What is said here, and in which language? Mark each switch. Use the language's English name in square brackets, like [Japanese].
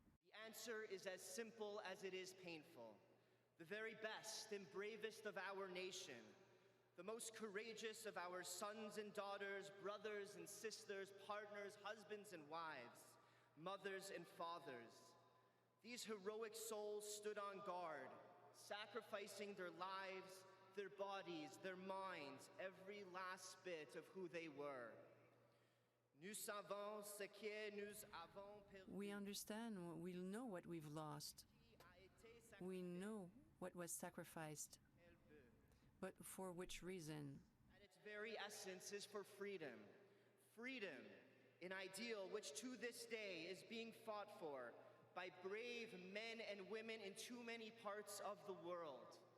[English] The answer is as simple as it is painful. The very best and bravest of our nation, the most courageous of our sons and daughters, brothers and sisters, partners, husbands and wives, mothers and fathers. These heroic souls stood on guard, sacrificing their lives, their bodies, their minds, every last bit of who they were. [French] Nous savons ce que nous avons perdu. [English] We understand, we know what we've lost. We know what was sacrificed. But for which reason? At its very essence is for freedom. Freedom, an ideal which to this day is being fought for by brave men and women in too many parts of the world.